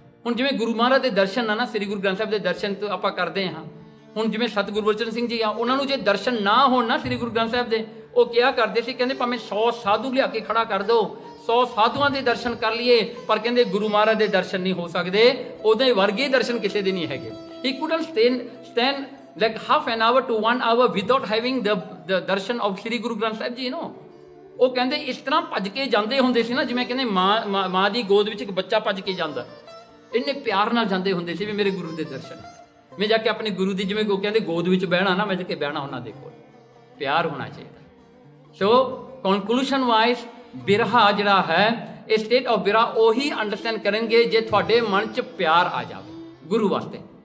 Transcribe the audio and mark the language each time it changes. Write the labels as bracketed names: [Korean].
[Punjabi] ਹੁਣ ਜਿਵੇਂ ਗੁਰੂ ਮਹਾਰਾਜ ਦੇ ਦਰਸ਼ਨ ਆ ਨਾ, ਸ੍ਰੀ ਗੁਰੂ ਗ੍ਰੰਥ ਸਾਹਿਬ ਦੇ ਦਰਸ਼ਨ ਤੋਂ ਆਪਾਂ ਕਰਦੇ ਹਾਂ। ਹੁਣ ਜਿਵੇਂ ਸਤਿਗੁਰੂ ਗੁਰਬਚਨ ਸਿੰਘ ਜੀ ਆ, ਉਹਨਾਂ ਨੂੰ ਜੇ ਦਰਸ਼ਨ ਨਾ ਹੋਣ ਨਾ ਸ੍ਰੀ ਗੁਰੂ ਗ੍ਰੰਥ ਸਾਹਿਬ ਦੇ, ਉਹ ਕਿਹਾ ਕਰਦੇ ਸੀ, ਕਹਿੰਦੇ ਭਾਵੇਂ 100 ਸਾਧੂ ਲਿਆ ਕੇ ਖੜਾ ਕਰ ਦਿਓ, 100 ਸਾਧੂਆਂ ਦੇ ਦਰਸ਼ਨ ਕਰ ਲਈਏ, ਪਰ ਕਹਿੰਦੇ ਗੁਰੂ ਮਹਾਰਾਜ ਦੇ ਦਰਸ਼ਨ ਨਹੀਂ ਹੋ ਸਕਦੇ, ਉਹਦੇ ਵਰਗੇ ਦਰਸ਼ਨ ਕਿਸੇ ਦੇ ਨਹੀਂ ਹੈਗੇ। [English] He couldn't stand like half an hour to 1 hour without having the darshan of Sri Guru Granth Sahib Ji, you know। [Punjabi] ਉਹ ਕਹਿੰਦੇ ਇਸ ਤਰ੍ਹਾਂ ਭੱਜ ਕੇ ਜਾਂਦੇ ਹੁੰਦੇ ਸੀ ਨਾ, ਜਿਵੇਂ ਕਹਿੰਦੇ ਮਾਂ ਦੀ ਗੋਦ ਵਿੱਚ ਇੱਕ ਬੱਚਾ ਭੱਜ ਕੇ ਜਾਂਦਾ, ਇੰਨੇ ਪਿਆਰ ਨਾਲ ਜਾਂਦੇ ਹੁੰਦੇ ਸੀ ਵੀ ਮੇਰੇ ਗੁਰੂ ਦੇ ਦਰਸ਼ਨ। ਮੈਂ ਜਾ ਕੇ ਆਪਣੇ ਗੁਰੂ ਦੀ, ਜਿਵੇਂ ਉਹ ਕਹਿੰਦੇ ਗੋਦ ਵਿੱਚ ਬਹਿਣਾ ਨਾ, ਮੈਂ ਜਾ ਕੇ ਬਹਿਣਾ ਉਹਨਾਂ ਦੇ ਕੋਲ, ਪਿਆਰ ਹੋਣਾ ਚਾਹੀਦਾ। ਸੋ ਕਨਕਲੂਸ਼ਨ ਵਾਈਜ਼ ਬਿਰਹਾ ਜਿਹੜਾ ਹੈ, ਇਹ ਸਟੇਟ ਆਫ ਬਿਰਹਾ ਉਹੀ ਅੰਡਰਸਟੈਂਡ ਕਰਨਗੇ ਜੇ ਤੁਹਾਡੇ ਮਨ 'ਚ ਪਿਆਰ ਆ ਜਾਵੇ ਗੁਰੂ ਵਾਸਤੇ।